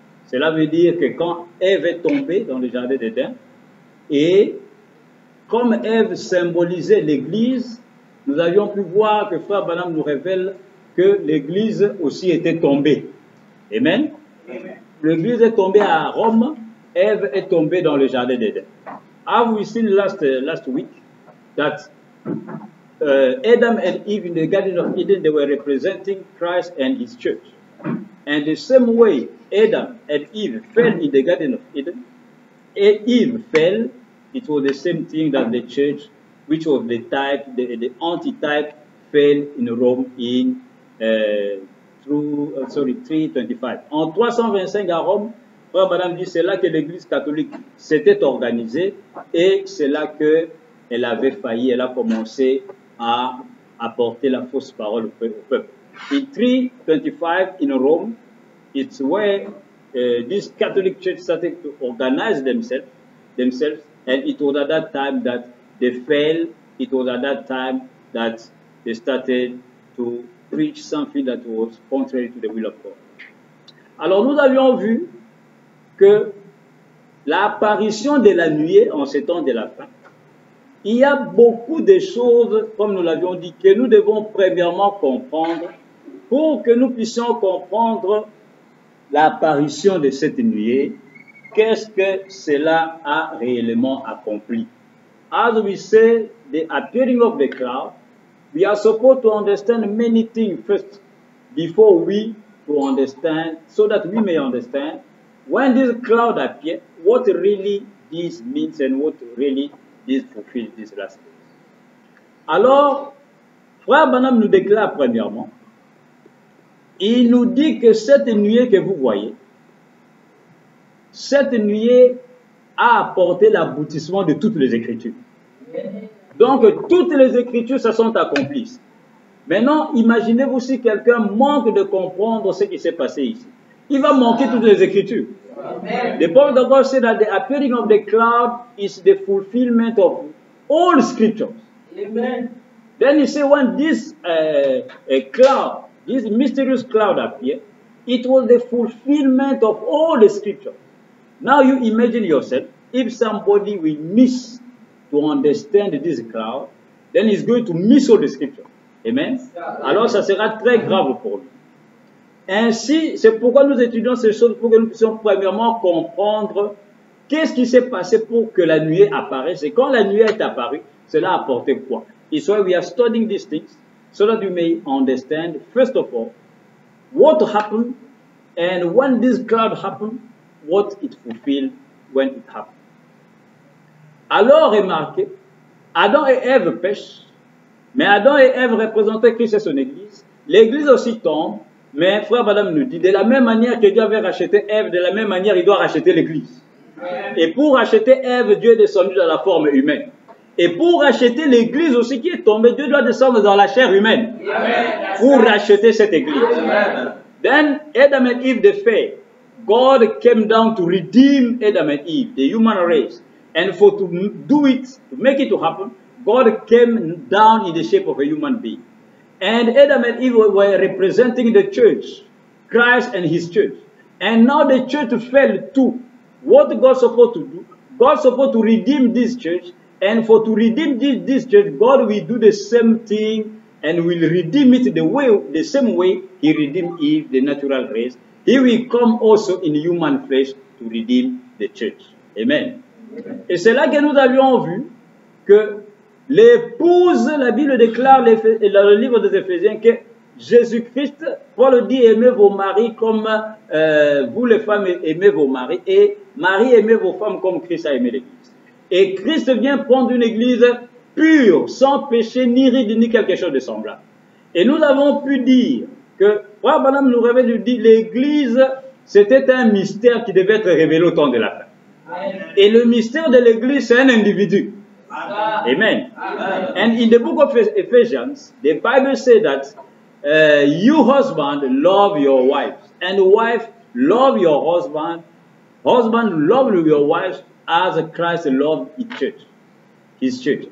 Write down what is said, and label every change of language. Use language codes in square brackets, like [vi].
[fr] Cela veut dire que quand Ève est tombée dans le jardin d'Éden, et comme Ève symbolisait l'Église, nous avions pu voir que Frère Branham nous révèle que l'Église aussi était tombée. Amen. L'Église est tombée à Rome, Ève est tombée dans le jardin d'Éden. [en] Have we seen last week that Adam and Eve in the Garden of Eden, they were representing Christ and His church. And the same way Adam and Eve fell in the Garden of Eden, Eve fell, it was the same thing that the church, which was the type, the antitype, fell in Rome in 325. [fr] En 325 à Rome, Frère Branham dit c'est là que l'Église catholique s'était organisée et c'est là qu'elle avait failli, elle a commencé à apporter la fausse parole au peuple. [en] In 325 in Rome, it's where this Catholic Church started to organize themselves, and it was at that time that they fell. It was at that time that they started to preach something that was contrary to the will of God. [fr] Alors nous avions vu que l'apparition de la nuée en ces temps de la fin, il y a beaucoup de choses, comme nous l'avions dit, que nous devons premièrement comprendre pour que nous puissions comprendre l'apparition de cette nuée. Qu'est-ce que cela a réellement accompli? [en] As we say, the appearing of the cloud, we are supposed to understand many things first before we to understand, so that we may understand when this cloud appears, what really this means and what really this fulfills this last days. [fr] Alors, Frère Branham nous déclare premièrement, il nous dit que cette nuée que vous voyez, cette nuée a apporté l'aboutissement de toutes les Écritures. Donc, toutes les Écritures se sont accomplies. Maintenant, imaginez-vous si quelqu'un manque de comprendre ce qui s'est passé ici. Il va manquer toutes les Écritures. Amen. [en] The Prophet of God said that the appearing of the cloud is the fulfillment of all Scriptures. Amen. Then he said when this cloud, this mysterious cloud appeared, it was the fulfillment of all the Scriptures. Now you imagine yourself, if somebody will miss to understand this cloud, then he's going to miss all the Scriptures. Amen. [fr] Alors ça sera très grave pour lui. Ainsi, c'est pourquoi nous étudions ces choses, pour que nous puissions premièrement comprendre qu'est-ce qui s'est passé pour que la nuée apparaisse. Et quand la nuée est apparue, cela a apporté quoi? [en] It's why we are studying these things, so that you may understand, first of all, what happened, and when this cloud happened, what it fulfilled when it happened. [fr] Alors, remarquez, Adam et Ève pêchent, mais Adam et Ève représentaient Christ et son Église. L'Église aussi tombe, mais Frère Branham nous dit, de la même manière que Dieu avait racheté Ève, de la même manière il doit racheter l'Église. Et pour racheter Ève, Dieu est descendu dans la forme humaine. Et pour racheter l'Église aussi qui est tombée, Dieu doit descendre dans la chair humaine pour racheter cette Église. [en] Then Adam and Eve, the faith, God came down to redeem Adam and Eve, the human race. And for to do it, to make it to happen, God came down in the shape of a human being. And Adam and Eve were representing the church, Christ and His church. And now the church fell too. What God supposed to do? God supposed to redeem this church. And for to redeem this church, God will do the same thing and will redeem it the same way He redeemed Eve, the natural race. He will come also in human flesh to redeem the church. Amen. [fr] Et c'est là que nous avions vu que l'épouse, la Bible déclare dans le livre des Éphésiens que Jésus-Christ, Paul dit aimez vos maris comme vous les femmes aimez vos maris, et Marie aimez vos femmes comme Christ a aimé l'Église. Et Christ vient prendre une Église pur, sans péché, ni ride, ni quelque chose de semblable. Et nous avons pu dire que, Frère Branham nous révèle, nous dit, l'Église, c'était un mystère qui devait être révélé au temps de la fin. Et le mystère de l'Église, c'est un individu. Amen. [en] And in the book of Ephesians, the Bible says that you husband love your wives, and wife love your husband. Husband love your wives as Christ loved his church.